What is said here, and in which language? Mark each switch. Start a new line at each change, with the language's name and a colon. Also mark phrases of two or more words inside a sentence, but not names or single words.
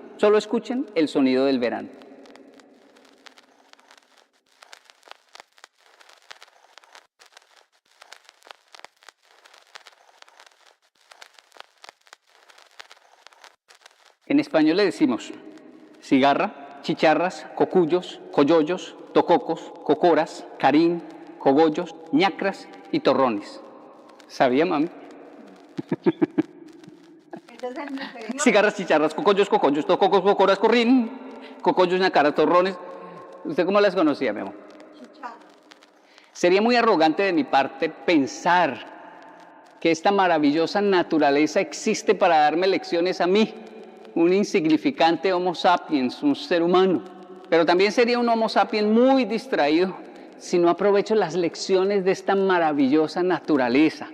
Spanish: Solo escuchen el sonido del verano. En español le decimos cigarra, chicharras, cocuyos, coyollos, tococos, cocoras, carín, cogollos, ñacras y torrones. ¿Sabía, mami? Cigarras, chicharras, cocoyos, tococos, cocoras, corrín, cocoyos, ñacaras, torrones. ¿Usted cómo las conocía, mi amor? Sería muy arrogante de mi parte pensar que esta maravillosa naturaleza existe para darme lecciones a mí, un insignificante Homo sapiens, un ser humano. Pero también sería un Homo sapiens muy distraído si no aprovecho las lecciones de esta maravillosa naturaleza.